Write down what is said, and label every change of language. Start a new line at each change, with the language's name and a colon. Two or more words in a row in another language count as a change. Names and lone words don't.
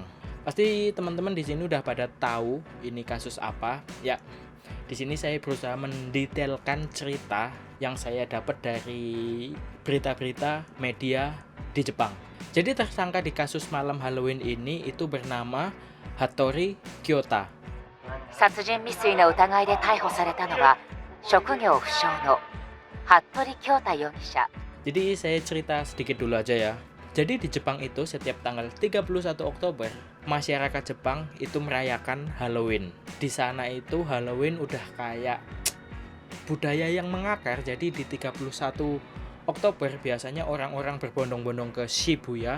Indonesian: Pasti teman-teman di sini udah pada tahu ini kasus apa. Ya, di sini saya berusaha mendetailkan cerita yang saya dapat dari berita-berita media di Jepang. Jadi tersangka di kasus malam Halloween ini itu bernama Hattori Kyota.
Japanese: 殺人未遂の疑いで逮捕されたのは職業不詳の服部恭太容疑者。
Indonesian: Jadi saya cerita sedikit dulu aja ya. Jadi di Jepang itu setiap tanggal 31 Oktober masyarakat Jepang itu merayakan Halloween. Di sana itu Halloween udah kayak budaya yang mengakar. Jadi di 31 Oktober biasanya orang-orang berbondong-bondong ke Shibuya.